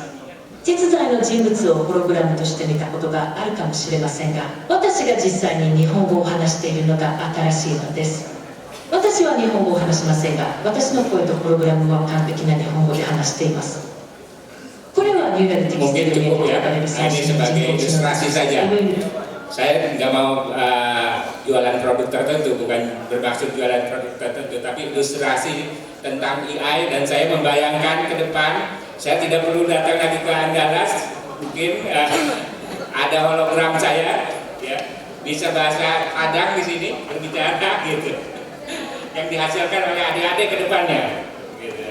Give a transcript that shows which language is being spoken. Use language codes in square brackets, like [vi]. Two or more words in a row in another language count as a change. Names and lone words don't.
[ja] 実在の人物をプログラムとして見たことがあるかもしれませんが、私が実際に日本語を話しているのが新しいのです。私は日本語を話しませんが、私の声とプログラムは完璧な日本語で話しています。これはニューラルテキストに呼ばれる最新の人工知能。 [id] Saya nggak mau jualan produk tertentu, bukan bermaksud jualan produk tertentu, tapi ilustrasi tentang AI, dan saya membayangkan ke depan saya tidak perlu datang lagi ke Andalas, mungkin ada hologram saya, ya, bisa bahasa Padang di sini berbicara gitu, yang dihasilkan oleh adik-adik ke depannya, gitu.